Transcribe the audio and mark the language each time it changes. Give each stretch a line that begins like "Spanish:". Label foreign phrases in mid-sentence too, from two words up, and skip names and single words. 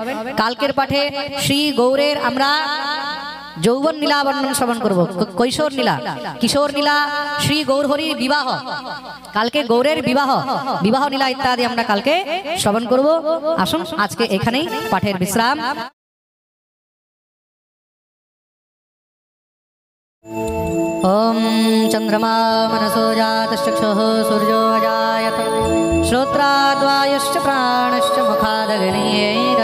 Bangla: কালকের পাঠে শ্রী গৌরের আমরা যৌবন লীলা বর্ণন শ্রবণ করব, কৈশোর লীলা, কিশোর লীলা, শ্রী গৌরহরির বিবাহ, কালকে গৌরের বিবাহ, বিবাহ লীলা ইত্যাদি আমরা কালকে শ্রবণ করব। আসুন আজকে এখানেই পাঠের বিশ্রাম।
Sanskrit: ओम चंद्रमा मनसो जातश्चक्षुः सूर्यो अजायत श्रोत्राद्वायुश्च प्राणश्च मुखादग्निये